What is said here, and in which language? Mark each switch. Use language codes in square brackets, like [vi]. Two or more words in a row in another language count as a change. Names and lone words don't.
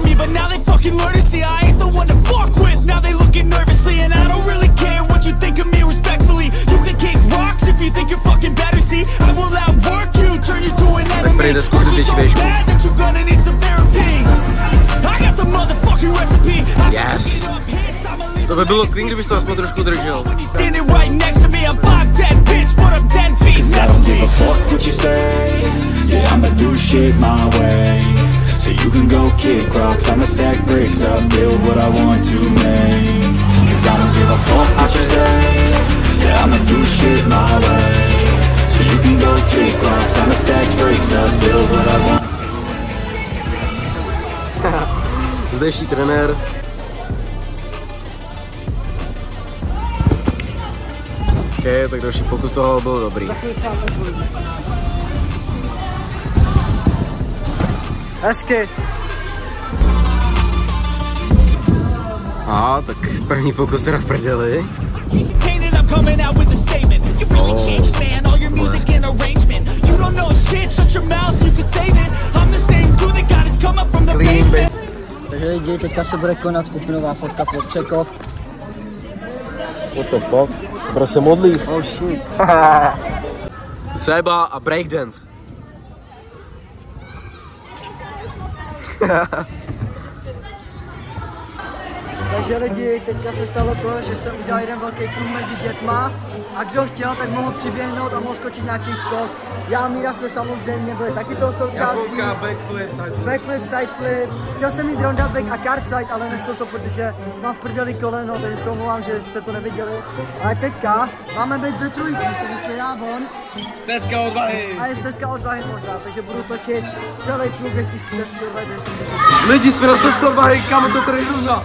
[cs] Tak prejde zkusit větší výšku. [en] Yes! [cs] To by bylo clean, kdybys to aspoň trošku držel. [en] Yeah, I'ma do shit my way. So you can go kick rocks, I'ma stack bricks up, build what I want to make. Cause I don't give a fuck what you say. Yeah, I'ma do shit my way. So you can go kick rocks, I'ma stack bricks up, build what I want. [cs] Zdejší trenér. Ok, tak další pokus toho byl dobrý. Hezky. A tak první pokus teda v prdeli. Takže lidi, teďka se bude konat skupinová fotka pro Střechov. [en] What the fuck? [cs] Bro se modlí. [en] Oh shit. [cs] Seba a breakdance. Takže lidi, teďka se stalo to, že jsem udělal jeden velký kruh mezi dětma a kdo chtěl, tak mohl přiběhnout a mohl skočit nějaký skok. Já a Míra jsme samozřejmě byli taky toho součástí. Backflip, sideflip. Chtěl jsem mít round back a card side, ale nešlo to, protože mám v prdeli koleno, takže se omlouvám, že jste to neviděli. Ale teďka máme být ve trojicích, takže jsme já von. Stezka odvahy. A je stezka odvahy možná, takže budu točit celý průběh té stezky odvahy. Lidi, jsme na stezce odvahy, kam to tady zůza?